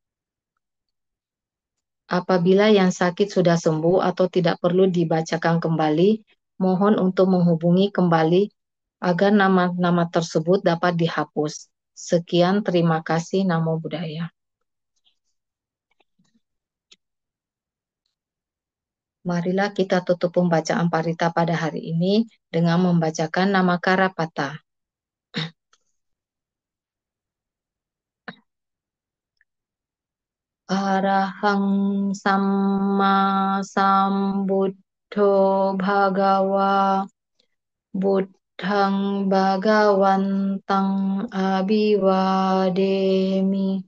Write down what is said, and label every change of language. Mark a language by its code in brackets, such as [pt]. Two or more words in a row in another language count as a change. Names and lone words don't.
[id] Apabila yang sakit sudah sembuh atau tidak perlu dibacakan kembali, mohon untuk menghubungi kembali agar nama-nama tersebut dapat dihapus. Sekian, terima kasih. [pi] Namo Buddhaya. [id] Marilah kita tutup pembacaan parita pada hari ini dengan membacakan nama Karapata. [pi] Arahang Samma Sambuddho Bhagawa Buddhang Bhagawantang Abhiwademi